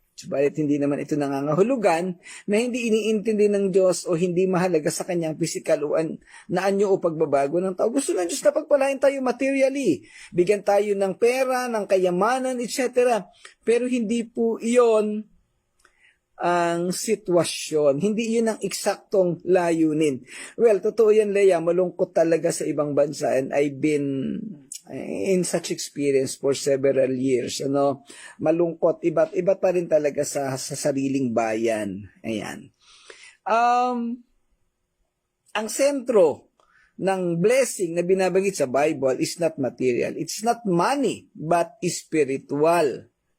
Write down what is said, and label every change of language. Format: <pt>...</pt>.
<tl>Subalit hindi naman ito nangangahulugan na hindi iniintindi ng Diyos o hindi mahalaga sa kanyang pisikal na anyo o pagbabago ng tao. Gusto ng Diyos na pagpalain tayo materially, bigyan tayo ng pera, ng kayamanan, etc. Pero hindi po iyon ang sitwasyon. Hindi yun ang eksaktong layunin. Well, totoo yan, Leia. Malungkot talaga sa ibang bansa</tl> <en>and I've been in such experience for several years.</en> <tl>Malungkot. Iba pa rin talaga sa sariling bayan. Ayan. Ang sentro ng blessing na binabanggit sa Bible</tl> <en>is not material. It's not money, but spiritual.</en>